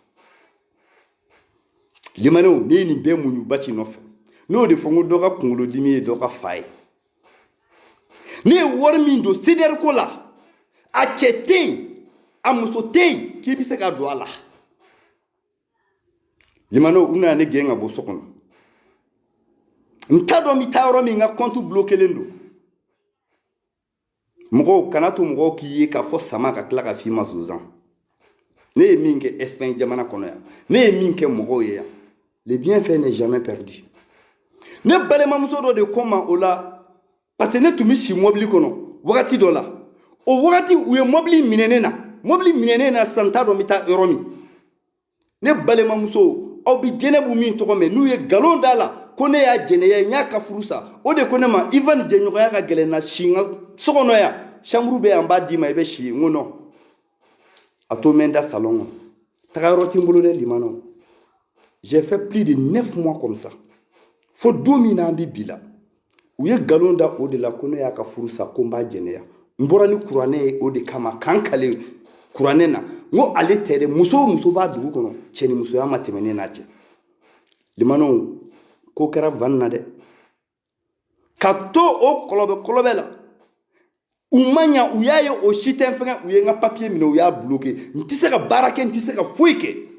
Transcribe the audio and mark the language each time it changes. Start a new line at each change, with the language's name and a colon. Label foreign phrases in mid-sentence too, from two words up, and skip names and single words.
Bambara: limanɛw ne ye nin bɛɛ muɲu baci nɔfɛ ne y'o de fɔ n ko dɔ ka kunkolodimi ye dɔ ka fa ye ne ye wari min don CDR ko la a cɛ tɛ yen a muso tɛ yen k'i bɛ se ka don a la limanɛw u nana ne gɛn ka bɔ so kɔnɔ n t'a dɔn n bɛ taa yɔrɔ min n ka
French: compte bloquélen
Bambara: don mɔgɔw kana to mɔgɔw k'i ye k'a fɔ sama ka tila ka f'i ma sonsan ne ye min kɛ Espagne jamana kɔnɔ yan ne ye min kɛ mɔgɔw ye yan
French: le bienfait n'est jamais perdu
Bambara: ne balimamuso dɔ de ko n ma o la
French: parce que
Bambara: ne tun bɛ si mobili kɔnɔ wagati dɔ la o wagati u ye mobili minɛ ne na mobili minɛnen na sisan n t'a dɔn n bɛ taa yɔrɔ min ne balimamuso aw bɛ jɛnɛbu min tɔgɔ mɛn n'u ye nkalon da la ko ne y'a jɛnɛya n y'a ka furu sa o de ko ne ma Ivan jɛɲɔgɔnya ka gɛlɛn na si n ka so kɔnɔ yan chambre bɛ yan n b'a d'i ma i bɛ si n ko non a to mɛ n da salon kɔnɔ taga yɔrɔ tɛ n bolo dɛ limanaw
French: j'ai fait plus de 9 mois comme
Bambara: ça fo don min na an bɛ bi la u ye nkalon da o de la ko ne y'a ka furu sa ko n b'a jɛnɛya n bɔra ni kuranɛ ye o de kama k'an kale kuranɛ na n ko ale tɛ dɛ muso o muso b'a dugu kɔnɔ cɛ ni musoya ma tɛmɛ ne n'a cɛ limanaw ko kɛra van na dɛ ka to o kɔlɔbɛ la u ma ɲa u y'a ye o si tɛ n fɛngɛ u ye n ka papiye minɛ u y'a bloqué n tɛ se ka baara kɛ n tɛ se ka foyi kɛ